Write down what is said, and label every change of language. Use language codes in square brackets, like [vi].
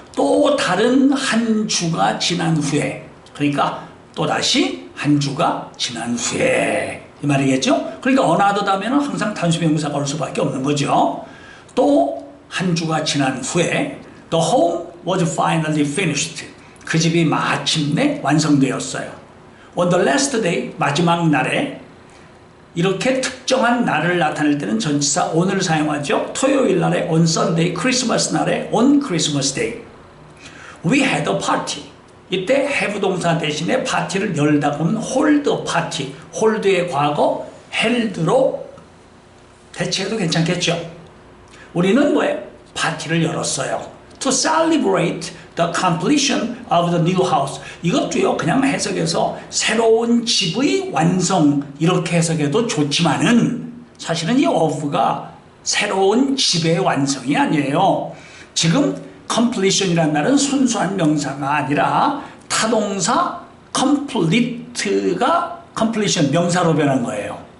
[ko] 또 다른 한 주가 지난 후에, 그러니까 또다시 한 주가 지난 후에 이 말이겠죠. 그러니까 another 다음에는 항상 단수명사가 올 수밖에 없는 거죠. 또 한 주가 지난 후에 [en] the home was finally finished. [ko] 그 집이 마침내 완성되었어요. [en] on the last day, [ko] 마지막 날에. 이렇게 특정한 날을 나타낼 때는 전치사 on을 사용하죠. 토요일 날에 [en] on Sunday, [ko] 크리스마스 날에 [en] on Christmas Day. We had a party. [ko] 이때 have 동사 대신에 파티를 열다 보면 [en] hold a party. [ko] hold의 과거 held로 대체해도 괜찮겠죠. 우리는 뭐예요? 파티를 열었어요. [en] To celebrate the completion of the new house. [ko] 이것도요, 그냥 해석해서 새로운 집의 완성 이렇게 해석해도 좋지만은 사실은 이 of가 새로운 집의 완성이 아니에요. 지금 completion이라는 말은 순수한 명사가 아니라 타동사 complete가 completion 명사로 변한 거예요.